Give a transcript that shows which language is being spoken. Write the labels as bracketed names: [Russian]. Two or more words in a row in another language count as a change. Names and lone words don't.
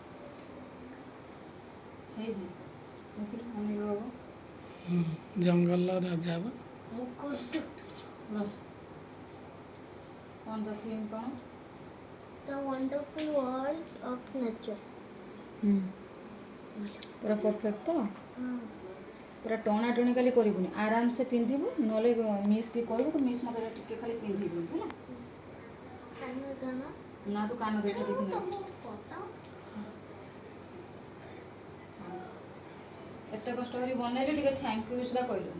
[Odia] ହେଇଛି ଦେଖିଲୁ ଅନେକ ବାବୁ। [Bhojpuri] जंगल राजा बा [Odia] କ'ଣ ତ ଥିମ୍ କ'ଣ? [English] The wonderful world of nature. [Odia] ପୁରା ପରଫେକ୍ଟ ତ? ପୁରା ଟଣା ଟଣି କାଲି କରିବୁନି, ଆରାମସେ ପିନ୍ଧିବୁ। ନହେଲେ ମିସ୍ କି କହିବୁ କି ମିସ୍ ମୋତେ ଟିକେ ଖାଲି ପିନ୍ଧି ଦିଅନ୍ତୁ ହେଲା। ନା ତୁ କାନ ଦେଖା ଦେଖି ନାହିଁ। ଏତେ କଷ୍ଟ କରି ବନେଇଲି, ଟିକେ [English] thank you [Odia] ସୁଦ୍ଧା କହିଲୁନି।